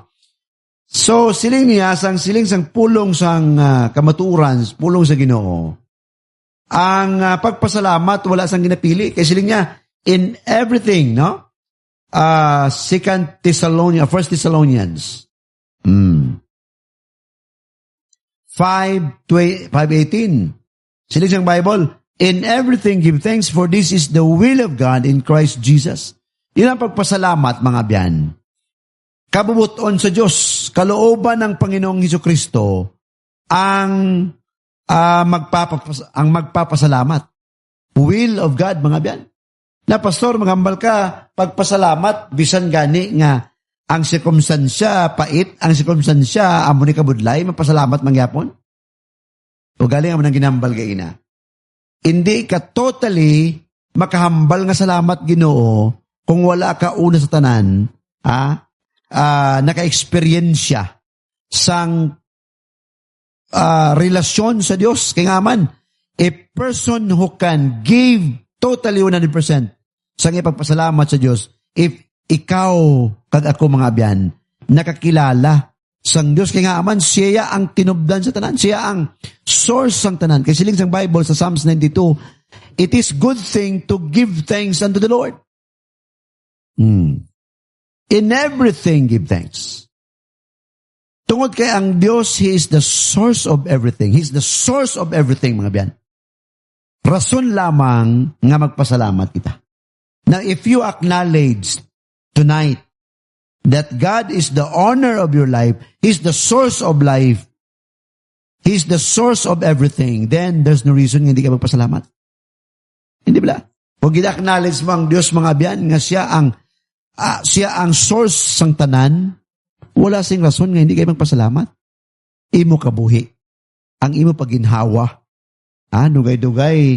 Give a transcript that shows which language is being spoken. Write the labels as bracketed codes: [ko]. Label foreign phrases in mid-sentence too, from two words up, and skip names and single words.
[hil] So siling niya siling sang pulong sang kamaturan, pulong sa Ginoo. Ang pagpasalamat wala sang ginapili kay siling niya [en] in everything, [hil] no? 1 Thessalonians 5:18. Siling sang Bible, [en] in everything give thanks, for this is the will of God in Christ Jesus. [tl] Yun ang pagpasalamat, mga biyan. [hil] Kabubuton sa Diyos, [tl] kalooban ng Panginoong Hesukristo ang magpapasalamat. [en] Will of God, [hil] mga biyan. Na pastor, magambal ka, pagpasalamat, bisan gani nga ang sirkumstansya pait, ang sirkumstansya amo ni kabudlay, mapasalamat mangyapon. O galing amo nang ginambal ka ina. Hindi ka totally makahambal nga salamat Ginoo kung wala ka una sa tanan, naka-experience sang relasyon sa Dios. Kaya nga man, [en] a person who can give totally 100% [hil] sang ipagpasalamat sa Dios, if ikaw kag ako mga abyan, nakakilala sang Dios, kaya nga man, siya ang tinubdan sa tanan, siya ang source sang tanan. Kaya siling sang Bible sa Psalms 92, [en] it is good thing to give thanks unto the Lord. In everything, give thanks. [hil] Tungod kay ang Diyos, [en] He is the source of everything. He is the source of everything, [hil] mga biyan. Rason lamang nga magpasalamat kita. [en] Now, if you acknowledge tonight that God is the owner of your life, He's the source of life, He's the source of everything, then there's no reason [hil] nga hindi ka magpasalamat. [tl] Hindi ba? [hil] Kung gina-acknowledge mo ang Diyos, mga biyan, nga siya ang source sang tanan, wala sing rason nga hindi kayo magpasalamat. Imo kabuhi. Ang imo paginhawa. Dugay-dugay.